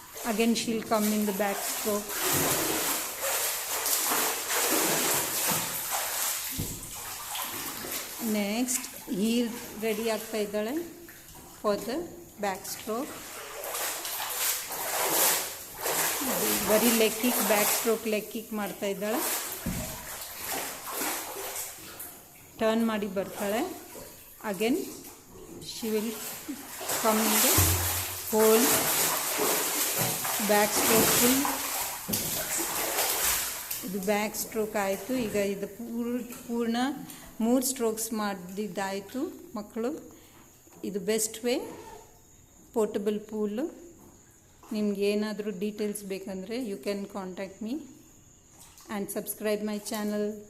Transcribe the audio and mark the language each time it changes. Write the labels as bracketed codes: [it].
[en] Again she'll come in the back stroke. Next here ready [kn] ಆಗ್ತಾ ಇದ್ದಾಳೆ [en] for the back stroke. [kn] ಬರೀ leg kick, back stroke leg kick ಮಾಡ್ತಾ ಇದ್ದಾಳೆ. Turn ಮಾಡಿ ಬರ್ತಾಳೆ. [en] Again she will come in the whole back stroke full. [kn] ಇದು back stroke ಆಯಿತು. ಈಗ ಇದು ಪೂರ್ಣ 3 ಸ್ಟ್ರೋಕ್ಸ್ ಮಾಡಿದ್ದಾಯಿತು ಮಕ್ಕಳು. ಇದು ಬೆಸ್ಟ್ ವೇ, ಪೋರ್ಟಬಲ್ ಪೂಲು. ನಿಮ್ಗೆ ಏನಾದರೂ ಡೀಟೇಲ್ಸ್ ಬೇಕಂದರೆ [en] You can contact me and subscribe my channel.